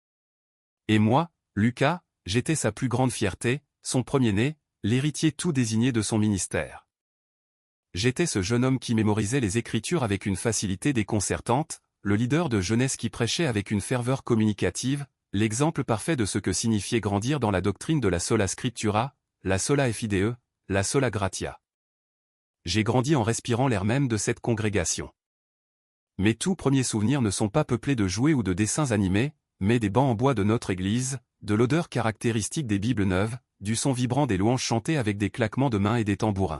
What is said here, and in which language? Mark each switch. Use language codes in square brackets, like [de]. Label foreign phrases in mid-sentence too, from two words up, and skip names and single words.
[fr] Et moi, Lucas, j'étais sa plus grande fierté, son premier-né, l'héritier tout désigné de son ministère. J'étais ce jeune homme qui mémorisait les Écritures avec une facilité déconcertante, le leader de jeunesse qui prêchait avec une ferveur communicative, l'exemple parfait de ce que signifiait grandir dans la doctrine de la [la] sola scriptura, [fr] la [la] sola fide, [fr] la [la] sola gratia. [fr] J'ai grandi en respirant l'air même de cette congrégation. Mes tout premiers souvenirs ne sont pas peuplés de jouets ou de dessins animés, mais des bancs en bois de notre église, de l'odeur caractéristique des Bibles neuves, du son vibrant des louanges chantées avec des claquements de mains et des tambourins.